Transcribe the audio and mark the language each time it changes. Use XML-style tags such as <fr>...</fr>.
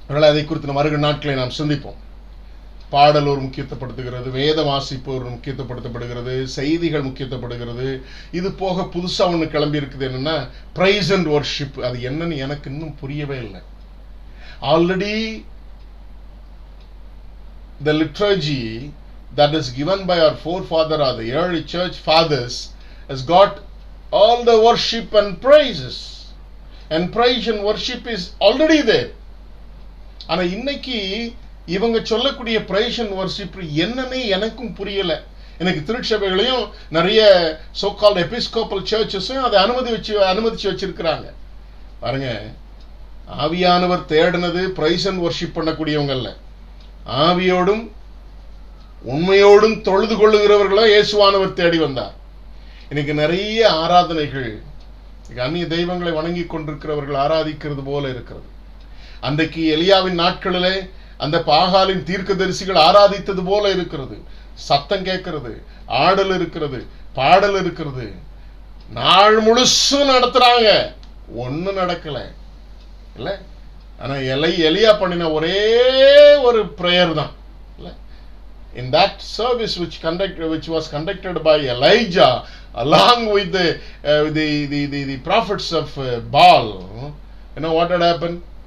<ta>அதை குறித்து வருகிற நாட்களை நாம் சிந்திப்போம். பாடல் ஒரு முக்கியத்துவப்படுத்துகிறது, வேத வாசிப்பு ஒரு முக்கியத்துவப்படுத்தப்படுகிறது, செய்திகள் முக்கியத்துவப்படுகிறது. இது போக புதுசா ஒன்று கிளம்பி இருக்குது, என்னன்னா பிரைஸ் அண்ட் வர்ஷிப். அது என்னன்னு எனக்கு இன்னும் புரியவே இல்லை.</ta> <en>Already the liturgy that is given by our forefather or the early church fathers has got all the worship and praises, and praise and worship is already there.</en> <ta>ஆனா இன்னைக்கு இவங்க சொல்லக்கூடிய praise and worship என்னன்னு எனக்கும் புரியல. எனக்கு திருச்சபைகளையும் நிறைய</ta> <en>so called episcopal churches</en> <ta>அதை அனுமதிச்சு வச்சிருக்கிறாங்க. பாருங்க, ஆவியானவர் தேடினது praise and worship பண்ணக்கூடியவங்க அல்ல, ஆவியோடும் உண்மையோடும் தொழுது கொள்ளுகிறவர்களோ இயேசுவானவர் தேடி வந்தார். இன்னைக்கு நிறைய ஆராதனைகள் அந்நிய தெய்வங்களை வணங்கி கொண்டிருக்கிறவர்கள் ஆராதிக்கிறது போல இருக்கிறது. அன்றைக்கு எலியாவின் நாட்களிலே அந்த பாகாலின் தீர்க்கதரிசிகள் ஆராதித்தது போல இருக்கிறது. சத்தம் கேட்கிறது, ஆடல் இருக்கிறது, பாடல் இருக்கிறது, நாள் முழுசும் நடத்துறாங்க, ஒன்னும் நடக்கல இல்ல. ஆனா எலியா பண்ணின ஒரே ஒரு பிரேயர் தான்.</ta> <en>In that service which was conducted by Elijah along with the prophets of Baal, you know what had happened?</en>